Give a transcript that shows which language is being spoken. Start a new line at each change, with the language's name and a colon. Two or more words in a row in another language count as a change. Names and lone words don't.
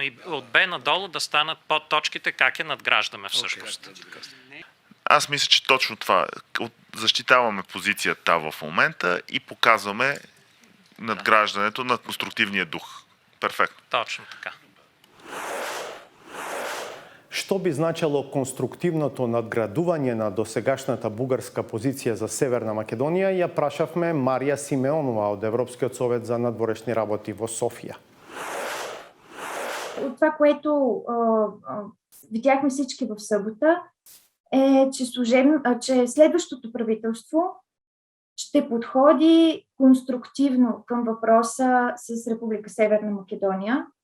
Bulgarian: И от Б надолу да станат подточките, как я надграждаме всъщност. Аз мисля, че точно това. Защитаваме позицията в момента и показваме надграждането на конструктивния дух. Перфектно. Точно така.
Macedonian: Што би значило конструктивното надградување на досегашната бугарска позиција за Северна Македонија, ја прашавме Марија Симеонова од Европскиот совет за надворешни работи во Софија.
Bulgarian: От това, което видяхме всички в събота, е, че следващото правителство ще подходи конструктивно към въпроса с Република Северна Македония.